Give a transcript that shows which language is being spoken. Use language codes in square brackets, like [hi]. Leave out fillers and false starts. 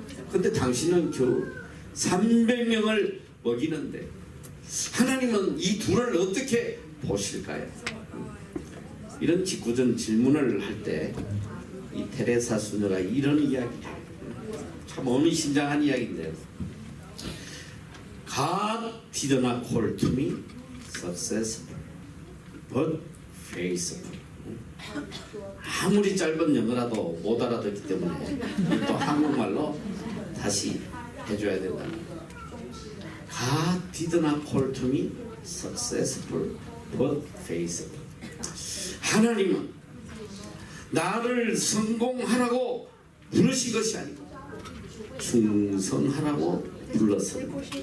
[ko] 근데 당신은 겨우 300명을 먹이는데 하나님은 이 둘을 어떻게 보실까요? 이런 직구전 질문을 할 때 이 테레사 수녀가 이런 이야기를 해요. 참 의미심장한 이야기인데요. [en] God did not call to me successful, but faithful. [ko] 아무리 짧은 영어라도 못 알아듣기 때문에 또 한국말로 다시 해줘야 된다. [en] God did not call to me successful, but faithful. [ko] 하나님은 나를 성공하라고 부르신 것이 아니고 충성하라고 불렀습니다.